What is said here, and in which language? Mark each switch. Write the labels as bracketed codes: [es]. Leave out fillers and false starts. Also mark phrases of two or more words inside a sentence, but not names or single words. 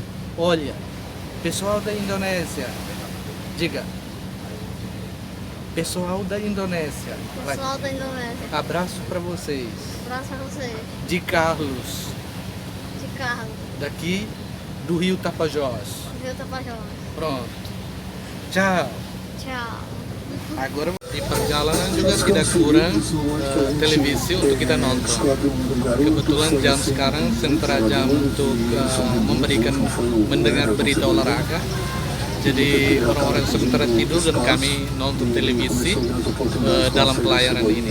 [pt] Olha, pessoal da Indonésia. Diga: pessoal da Indonésia. Vai. Pessoal da Indonésia. Abraço para vocês. Abraço pra vocês. De Carlos, De carro. daqui do Rio Tapajós. Rio Tapajós. Pronto. Ciao. Ciao. [id] Agora di perjalanan juga tidak kurang televisi untuk kita nonton. Kebetulan jam sekarang sementara jam untuk mendengar berita olahraga. Jadi orang-orang sementara tidur dan kami nonton televisi dalam pelayaran ini.